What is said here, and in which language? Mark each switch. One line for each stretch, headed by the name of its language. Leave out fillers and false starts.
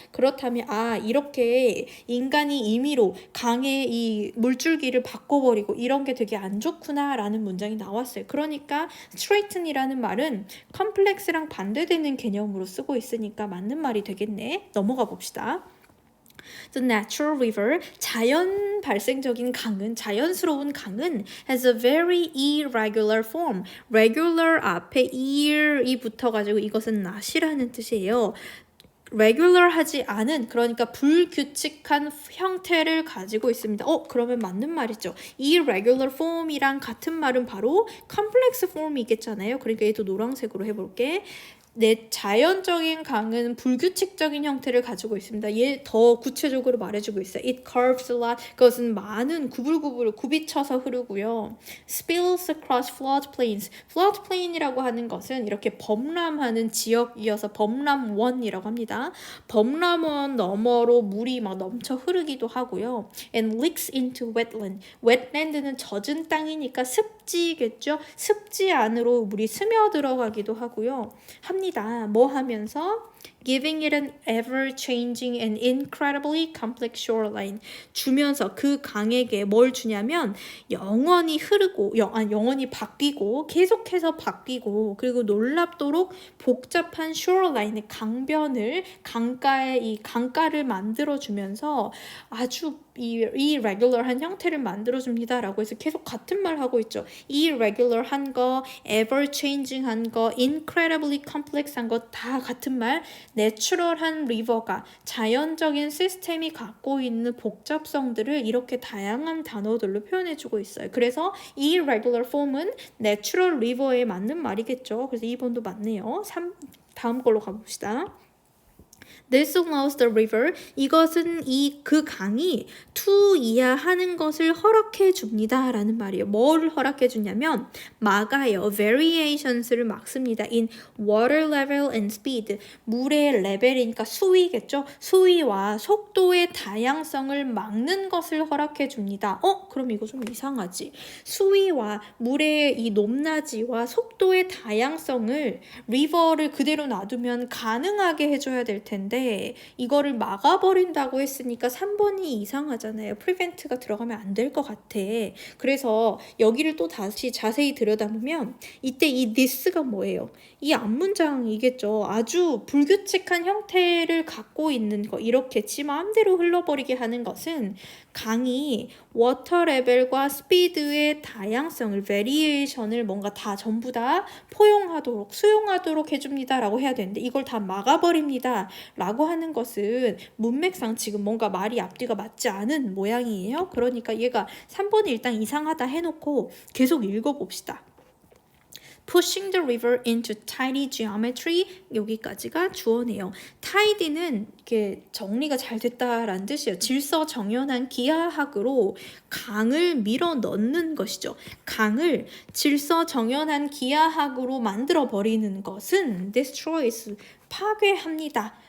Korean: 그렇다면 이렇게 인간이 임의로 강의 이 물줄기를 바꿔버리고 이런 게 되게 안 좋구나라는 문장이 나왔어요. 그러니까 straighten이라는 말은 컴플렉스랑 반대되는 개념으로 쓰고 있으니까 맞는 말이 되겠네. 넘어가 봅시다.
English: The natural river,
Korean: 자연 발생적인 강은, 자연스러운 강은
English: has a very irregular form.
Korean: regular 앞에 ir이 붙어가지고 이것은 not이라는 뜻이에요. regular하지 않은, 그러니까 불규칙한 형태를 가지고 있습니다. 그러면 맞는 말이죠. irregular form이랑 같은 말은 바로 complex form이겠잖아요. 그러니까 얘도 노란색으로 해볼게. 내 자연적인 강은 불규칙적인 형태를 가지고 있습니다. 얘 더 구체적으로 말해주고 있어요.
English: It curves a lot.
Korean: 그것은 많은 구불구불 굽이쳐서 흐르고요.
English: Spills across floodplains.
Korean: floodplain이라고 하는 것은 이렇게 범람하는 지역이어서 범람원이라고 합니다. 범람원 너머로 물이 막 넘쳐 흐르기도 하고요.
English: And leaks into wetland.
Korean: wetland는 젖은 땅이니까 습지겠죠. 습지 안으로 물이 스며들어가기도 하고요. 합니다. 뭐 하면서?
English: Giving it an ever-changing and incredibly complex shoreline.
Korean: 주면서 그 강에게 뭘 주냐면 영원히 흐르고 영원히 바뀌고 계속해서 바뀌고 그리고 놀랍도록 복잡한 shoreline, 강변을 강가의 이 강가를 만들어주면서 아주 irregular한 형태를 만들어줍니다라고 해서 계속 같은 말 하고 있죠. irregular한 거, ever-changing한 거,
English: incredibly complex
Korean: 한 거 다 같은 말. 내추럴한 리버가 자연적인 시스템이 갖고 있는 복잡성들을 이렇게 다양한 단어들로 표현해주고 있어요. 그래서 irregular form은 내추럴 리버에 맞는 말이겠죠. 그래서 2번도 맞네요. 다음 걸로 가봅시다.
English: This allows the river.
Korean: 이것은 그 강이 to 이하하는 것을 허락해 줍니다. 라는 말이에요. 뭘 허락해 주냐면 막아요. variations를 막습니다.
English: In water level and speed.
Korean: 물의 레벨이니까 수위겠죠. 수위와 속도의 다양성을 막는 것을 허락해 줍니다. 그럼 이거 좀 이상하지. 수위와 물의 이 높낮이와 속도의 다양성을 리버를 그대로 놔두면 가능하게 해줘야 될 텐데 이거를 막아버린다고 했으니까 3번이 이상하잖아요. prevent가 들어가면 안 될 것 같아. 그래서 여기를 또 다시 자세히 들여다보면 이때 이 this가 뭐예요? 이 앞문장이겠죠. 아주 불규칙한 형태를 갖고 있는 거, 이렇게 지 마음대로 흘러버리게 하는 것은 강이 워터 레벨과 스피드의 다양성을, variation을 뭔가 다 전부 다 포용하도록, 수용하도록 해줍니다 라고 해야 되는데 이걸 다 막아버립니다 라고 하는 것은 문맥상 지금 뭔가 말이 앞뒤가 맞지 않은 모양이에요. 그러니까 얘가 3번이 일단 이상하다 해놓고 계속 읽어봅시다.
English: Pushing the river into tidy geometry.
Korean: 여기까지가 주어네요. tidy는 이렇게 정리가 잘 됐다라는 뜻이에요. 질서정연한 기하학으로 강을 밀어 넣는 것이죠. 강을 질서정연한 기하학으로 만들어 버리는 것은 destroys, 파괴합니다.